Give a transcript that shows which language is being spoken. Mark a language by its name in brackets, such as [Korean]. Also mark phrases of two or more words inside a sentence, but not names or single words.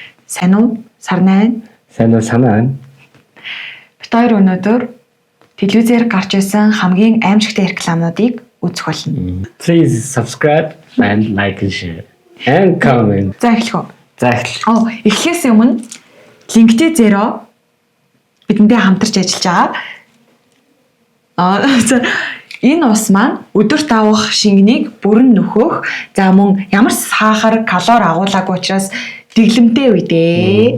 [Mongolian] Сайн уу? Сар 8. Сайн уу санаа. Бид хоёр өнөөдөр телевизээр гарч ирсэн хамгийн аимшигтай рекламуудыг үзэх болно. [English] Please subscribe and like and share and comment. [Mongolian] За эхлэх үү? За эхлэх. Эхлэхээс өмнө LinkedIn Zero бидэндээ хамтарч ажиллаж байгаа. Энэ ус маань өдөрт авах шингэнийг бүрэн нөхөх. За мөн ямар сахар, калори агуулаагүй учраас дэглэмтэй үедээ.